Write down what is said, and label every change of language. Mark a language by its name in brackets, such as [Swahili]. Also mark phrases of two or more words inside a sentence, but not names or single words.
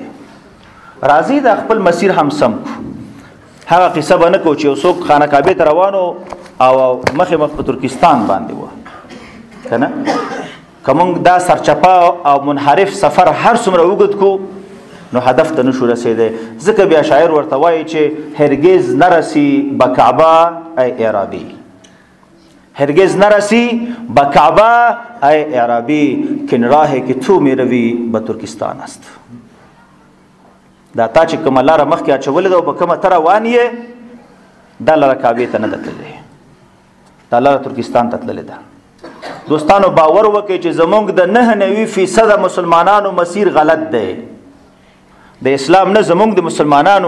[Pashto] راځئ دا خپل مسیر هم سم کړو. هغه قصه به نه کوو چې یو څوک خانه کعبې ته روانو او مخې مخ په ترکستان باندې و که نه؟ که موږ دا سرچپه او منحرف سفر هر څومره اوږد کړو نو هدف ته نشو رسېدی، ځکه بیا شاعر ورته وایي چې [Persian] هرگز نرسی به کعبه ای اعرابی، هرگز نرسی به کعبه ای اعرابی، کن راهی که تو می روی به ترکستان است. [Pashto] دا تا چې کومه لاره مخکې اچولې ده او په کومه ته روان یې، دا لاره کعبې ته نه ده تللې، دا لاره ترکستان ته تللې ده. دوستانو باور وکړئ چې زمونږ د 99% مسلمانانو مسیر غلط دی، د اسلام نه زمونږ د مسلمانانو.